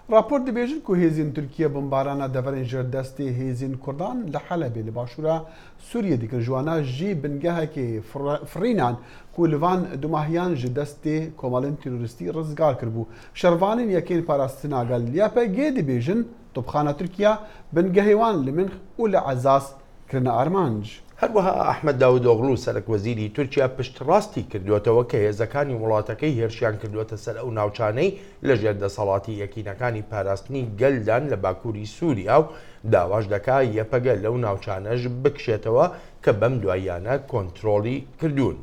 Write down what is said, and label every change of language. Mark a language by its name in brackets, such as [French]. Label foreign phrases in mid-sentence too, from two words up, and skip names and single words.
[Kurdish] راپۆر دەبێژن و هێزین تورکیە بمبارانە دەڤەرێن ژێر دەستی هێزین کوردان لە حەلەبێ لە باشوورە سووریە دیکە جوانە ژی بنگەهێکی فرینان ku li van dumahiyan ji destê komalên terorîstî rizgar kiribû. Şervanên yekên parastina gel YPG dibêjin topxana Tirkiya bingehê wan li Minx û li Ezas kirine armanc. [Central Kurdish] هەروەها ئەحمەد داودۆغڵو سەرۆکوەزیری تورکیا پشتڕاستی کردوێتەوە کە هێزەکانی وڵاتەکەی هێرشیان کردوێتە سەر ئەو ناوچانەی لەژێر دەسەڵاتی یەکینەکانی پاراستنی گەلدان لە باکووری سووریا و داواش دەکا یەپەگە لەو ناوچانەش بکشێتەوە کە بەم دواییانە کۆنتترۆلی کردوون.